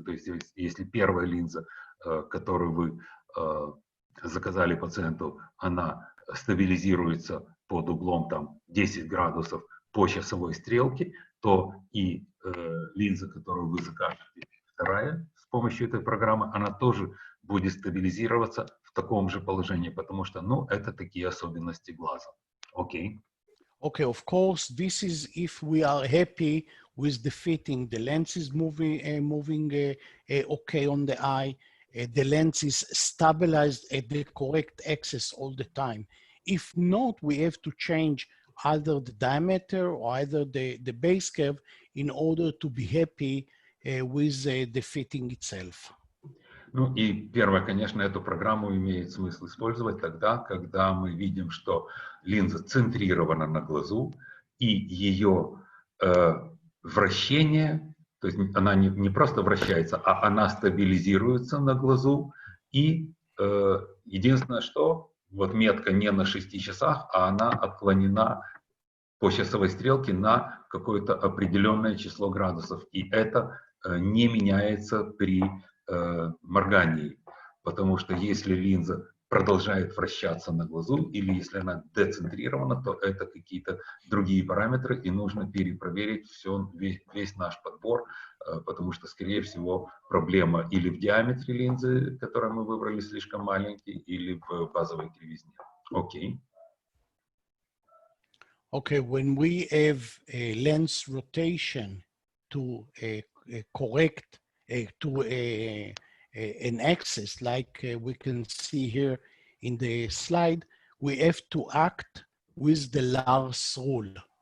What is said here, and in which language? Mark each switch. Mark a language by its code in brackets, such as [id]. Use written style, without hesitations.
[ru] То есть, если первая линза, которую вы заказали пациенту, она стабилизируется под углом там 10 градусов по часовой стрелке, то и линза, которую вы закажете, вторая, с помощью этой программы, она тоже будет стабилизироваться в таком же положении, потому что, ну, это такие особенности глаза. Окей. [en] Okay, of course, this is if we are happy with the fitting. The lens is moving okay on the eye. The lens is stabilized at the correct axis all the time. If not, we have to change either the diameter or either the base curve in order to be happy with the fitting itself. [ru] Ну и первое, конечно, эту программу имеет смысл использовать тогда, когда мы видим, что линза центрирована на глазу, и ее вращение, то есть она не просто вращается, а она стабилизируется на глазу, и единственное, что вот метка не на 6 часах, а она отклонена по часовой стрелке на какое-то определенное число градусов, и это не меняется при моргании, потому что если линза продолжает вращаться на глазу, или если она децентрирована, то это какие-то другие параметры, и нужно перепроверить весь наш подбор, потому что, скорее всего, проблема или в диаметре линзы, которую мы выбрали, слишком маленький, или в базовой кривизне. Окей. [en] Okay, when we have a lens rotation to correct to an axis, like we can see here in the slide, we have to act with the Lars rule.